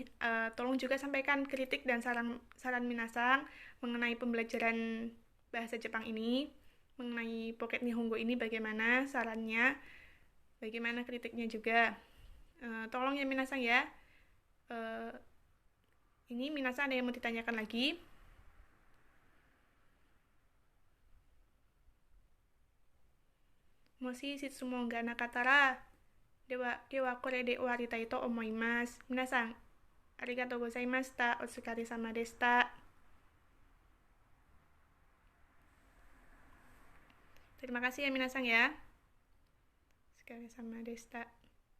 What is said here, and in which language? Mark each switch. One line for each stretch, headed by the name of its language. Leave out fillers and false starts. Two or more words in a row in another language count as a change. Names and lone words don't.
Indonesian: Tolong juga sampaikan kritik dan saran minasang mengenai pembelajaran bahasa Jepang ini, mengenai Pocket Nihongo ini, bagaimana sarannya, bagaimana kritiknya juga. Tolong ya minasang ya. Ini minasang ada yang mau ditanyakan lagi?
Japanese: もし質問がなかったらでは、これで終わりたいと思います. みなさん、ありがとうございました。お疲れ様でした.
Indonesian: Terima kasih ya minasang ya.
Japanese: お疲れ様でした.